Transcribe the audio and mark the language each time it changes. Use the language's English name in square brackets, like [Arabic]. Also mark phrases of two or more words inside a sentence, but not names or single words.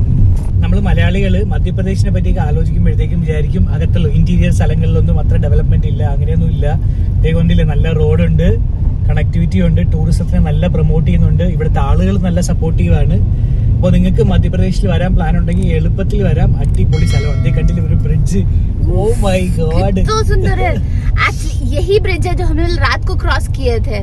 [Malayalam] നമ്മൾ മലയാളികൾ മധ്യപ്രദേശിനെ പറ്റിയൊക്കെ ആലോചിക്കുമ്പോഴത്തേക്കും വിചാരിക്കും അകത്തുള്ള ഇന്റീരിയർ സ്ഥലങ്ങളിലൊന്നും അത്ര ഡെവലപ്മെന്റ് ഇല്ല, അങ്ങനെയൊന്നും ഇല്ല. ഇതേകൊണ്ടില്ല, നല്ല റോഡുണ്ട്, കണക്ടിവിറ്റി ഉണ്ട്, ടൂറിസത്തിനെ നല്ല പ്രൊമോട്ട് ചെയ്യുന്നുണ്ട്. ഇവിടുത്തെ ആളുകൾ നല്ല സപ്പോർട്ടീവാണ്. അപ്പോൾ നിങ്ങൾക്ക് മധ്യപ്രദേശിൽ വരാൻ പ്ലാൻ ഉണ്ടെങ്കിൽ എളുപ്പത്തിൽ വരാം. അടിപൊളി സ്ഥലമാണ്. ഇതേ കണ്ടില്ല ഒരു ബ്രിഡ്ജ്. [English] oh my god, [Hindi] यही ब्रिज है जो हमने रात को क्रॉस किए थे.